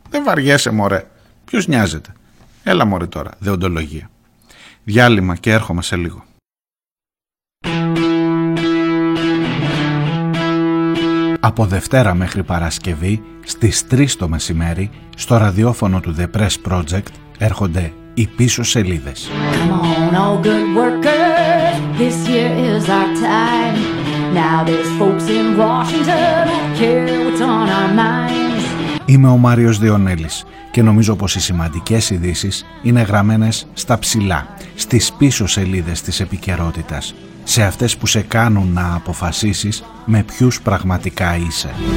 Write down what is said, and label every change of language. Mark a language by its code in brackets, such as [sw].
[el] Δεν βαριέσαι, μωρέ. Ποιος νοιάζεται? Έλα, μωρέ, τώρα. Δεοντολογία. Διάλειμμα και έρχομαι σε λίγο. Από Δευτέρα μέχρι Παρασκευή, στις 3 το μεσημέρι, στο ραδιόφωνο του The Press Project, έρχονται οι πίσω σελίδες. [en] Come on, all good workers, this year is our time. Now there's folks in Washington who care what's on our minds. [el] Είμαι ο Μάριος Διονέλης και νομίζω πως οι σημαντικές ειδήσεις είναι γραμμένες στα ψηλά, στις πίσω σελίδες της επικαιρότητας. Σε αυτές που σε κάνουν να αποφασίσεις με ποιους πραγματικά είσαι.